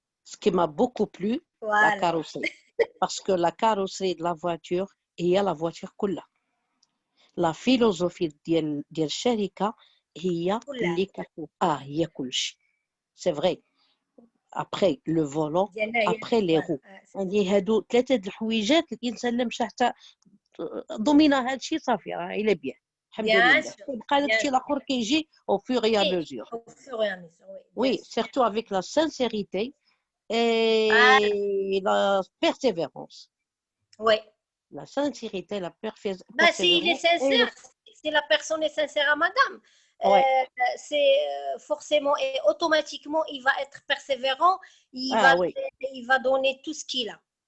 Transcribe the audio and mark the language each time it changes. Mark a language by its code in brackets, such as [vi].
[fr] Ce qui m'a beaucoup plu, la carrosserie. Parce que la carrosserie de la voiture, [ar] هي [fr] la voiture [ar] كلها. [fr] La philosophie [ar] ديال الشركة هي اللي كتكون هي كل شيء. [fr] C'est vrai. Après le volant, après les roues. [ar] يعني هادو ثلاثة د الحويجات الإنسان لا مشى حتى ضمينا هاد الشيء صافي راه إلا بيان. الحمد لله. يبقى داك الشيء الآخر كيجي [fr] au fur et à mesure. Oui, surtout avec la sincérité et la persévérance. Oui. La sincérité, la persévérance. Bah, s'il est sincère, si la personne est sincère à madame, c'est forcément et automatiquement, il va être persévérant, il va donner tout ce qu'il a.